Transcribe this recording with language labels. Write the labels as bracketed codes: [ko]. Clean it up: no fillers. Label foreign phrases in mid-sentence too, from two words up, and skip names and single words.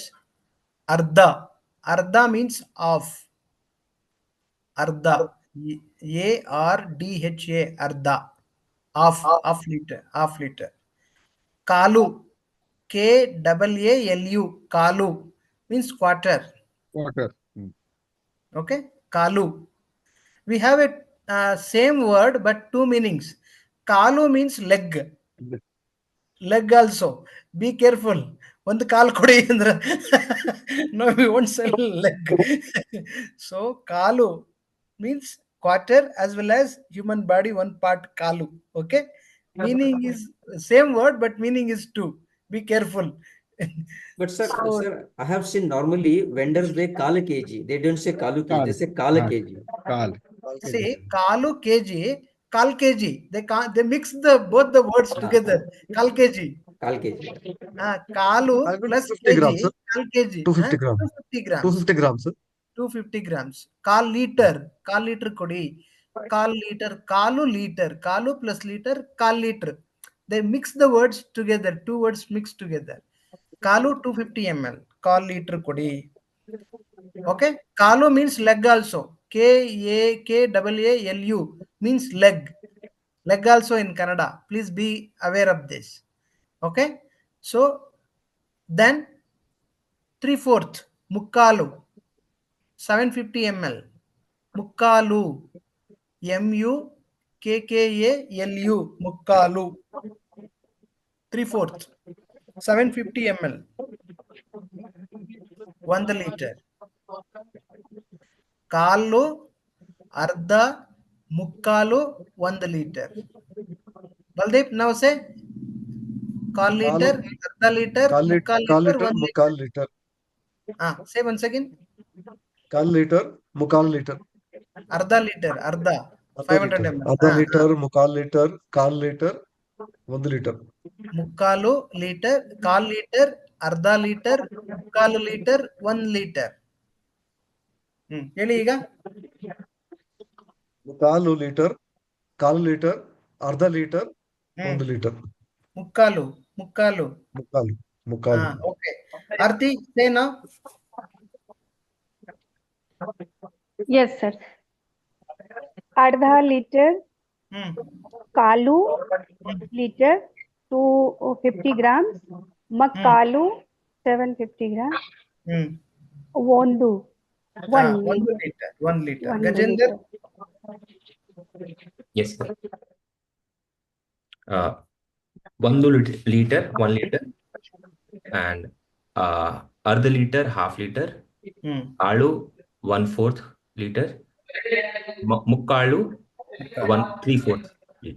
[kn] ಅರ್ಧ. ಅರ್ಧ [en] means half. [kn] ಅರ್ಧ, ARDHA, ಅರ್ಧ. [en] half liter. [kn] ಕಾಲು, KAALU, ಕಾಲು [en] means quarter. Okay, kalu. We have a same word but 2 meanings. Kalu means leg also. Be careful. [kn] ಒಂದು ಕಾಲು ಕೊಡಿ ಅಂದ್ರೆ [en] no, we won't sell leg. So kalu means quarter as well as human body, one part kalu. Okay, meaning is same word but meaning is two. Be careful. But sir, I have seen normally vendors they kala kg. They don't say kalu kg. They say kala kg. See, kalu kg, kal kg. They mix both the words together. Kal kg. Kal kg. Kalu plus 250 kg. grams, sir. Kal kg. 250 grams. 250 grams. 250 grams, sir. 250 grams. [kn] ಕಾಲ್ ಲೀಟರ್ ಕೊಡಿ. ಕಾಲ್ ಲೀಟರ್. ಕಾಲು ಲೀಟರ್. Kalu plus liter. Kal liter. [en] They mix the words together. Two words mixed together. [kn] Kalu 250 ml. ಕಾಲ್ ಲೀಟರ್ ಕೊಡಿ. Okay. [en] Kalu means leg also. Kalu means leg. Leg also in Kannada. Please be aware of this. Okay. So then 3/4 mukkalu 750 ml. Mukkalu MUKKALU mukkalu 3/4 750 ml 1 liter. [kn] ಕಾಲು ಅರ್ಧ ಮುಕ್ಕಾಲು 1 liter. Baldeep, [en] now say [kn] ಕಾಲ್ ಲೀಟರ್, ಅರ್ಧ ಲೀಟರ್, ಮುಕ್ಕಾಲ್ ಲೀಟರ್, 1 ಮುಕ್ಕಾಲ್ ಲೀಟರ್. [en] say once again. [kn] ಕಾಲ್ ಲೀಟರ್, ಮುಕ್ಕಾಲ್ ಲೀಟರ್. ಅರ್ಧ ಲೀಟರ್, ಅರ್ಧ 500 ml. ಅರ್ಧ ಲೀಟರ್, ಮುಕ್ಕಾಲ್ ಲೀಟರ್, ಕಾಲ್ ಲೀಟರ್, 1 ಲೀಟರ್. ಮುಕ್ಕಾಲು ಲೀಟರ್, ಕಾಲ್ ಲೀಟರ್, ಅರ್ಧ ಲೀಟರ್, ಮುಕ್ಕಾಲು ಲೀಟರ್, 1 liter. ಹೇಳಿ ಈಗ. ಮುಕ್ಕಾಲು ಲೀಟರ್, ಕಾಲು ಲೀಟರ್, ಅರ್ಧ ಲೀಟರ್, 1 ಲೀಟರ್. ಮುಕ್ಕಾಲು. ಮುಕ್ಕಾಲು. [en] Okay. Arti, say now. Yes, sir. [kn] ಅರ್ಧ ಲೀಟರ್ ಕಾಲು ಲೀಟರ್ [en] 250 grams, [kn] मक्कालू [en] 750 grams, 1 liter. [kn] 1 liter. Gajendra? [en] Yes, sir. 1 liter, 1 liter, and अर्ध liter, half liter, आलू 1/4 liter, मुक्कालू 3/4 liter.